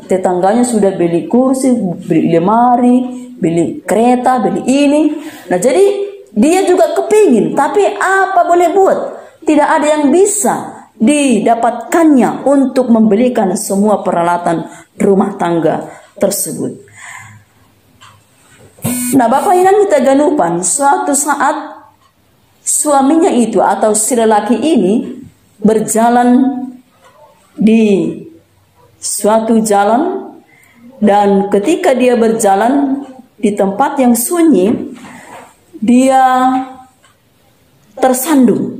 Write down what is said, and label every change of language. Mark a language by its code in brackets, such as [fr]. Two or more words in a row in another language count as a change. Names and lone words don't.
[id] Tetangganya sudah beli kursi, beli lemari, beli kereta, beli ini. Nah, jadi dia juga kepingin, tapi apa boleh buat? Tidak ada yang bisa didapatkannya untuk membelikan semua peralatan rumah tangga tersebut. Nah, Bapak inang kita ganupan, suatu saat suaminya itu atau si lelaki ini berjalan di suatu jalan, dan ketika dia berjalan di tempat yang sunyi, dia tersandung.